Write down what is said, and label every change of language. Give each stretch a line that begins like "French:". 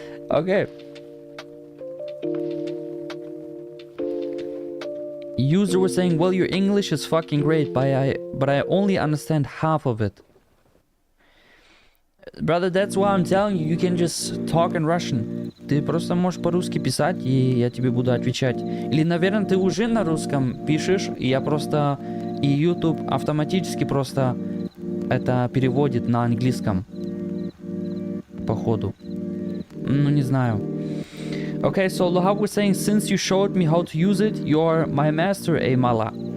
English: Okay. User was saying, well, your English is fucking great, but I only understand half of it. Brother, that's why I'm telling you, you can just talk in Russian.
Russian: Ты просто можешь по-русски писать, и я тебе буду отвечать. Или, наверное, ты уже на русском пишешь, и я просто... И YouTube автоматически просто это переводит на английском. Походу. Ну, не знаю.
English: Okay, so Lohab was saying, since you showed me how to use it, you're my master, Mala.